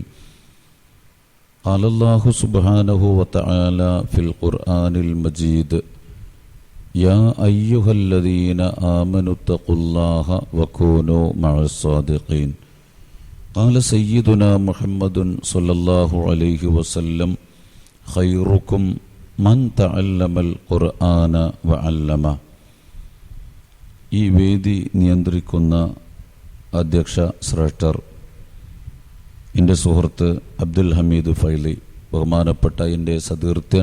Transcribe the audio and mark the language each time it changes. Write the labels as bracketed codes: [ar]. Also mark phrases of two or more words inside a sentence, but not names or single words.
[ar] قال الله سبحانه وتعالى في القرآن المجيد: يا أيها الذين آمنوا اتقوا الله وكونوا مع الصادقين. قال سيدنا محمد صلى الله عليه وسلم: خيركم من تعلم القرآن وعلم. [ml] ഈ വേദി നിയന്ത്രിക്കുന്ന അധ്യക്ഷ ശ്രേഷ്ഠർ, എൻ്റെ സുഹൃത്ത് അബ്ദുൽ ഹമീദ് ഫൈലി, ബഹുമാനപ്പെട്ട എൻ്റെ സതീർത്ഥ്യൻ